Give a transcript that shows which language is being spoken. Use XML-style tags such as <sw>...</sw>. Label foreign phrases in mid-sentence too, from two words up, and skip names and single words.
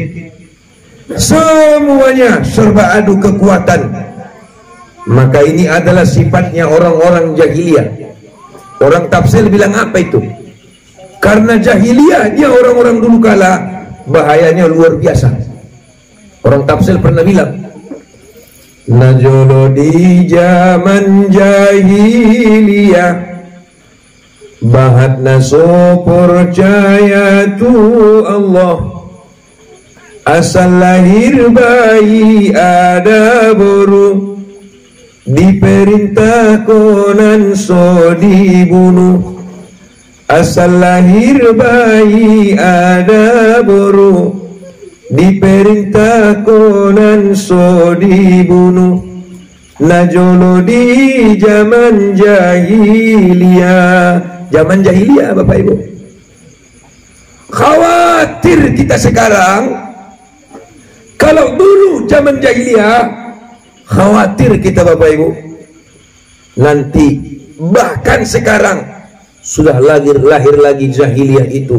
<id>Semuanya serba adu kekuatan. Maka ini adalah sifatnya orang-orang jahiliyah. Orang tafsir bilang apa itu? Karena jahiliyahnya orang-orang dulu kala bahayanya luar biasa. Orang tafsir pernah bilang, najolo di zaman jahiliyah</id> <bbc>bahat naso</bbc> <id>percaya tu Allah, asal lahir bayi ada boru, diperintah</id> <bbc>konan so</bbc> <id>dibunuh. Asal lahir bayi ada boru, diperintah</id> <bbc>konan so</bbc> <id>dibunuh. Najolo di zaman jahiliyah. Zaman jahiliyah Bapak Ibu. Khawatir kita sekarang. Kalau dulu zaman jahiliyah, khawatir kita Bapak Ibu. Nanti bahkan sekarang sudah lahir lagi jahiliyah itu.</id>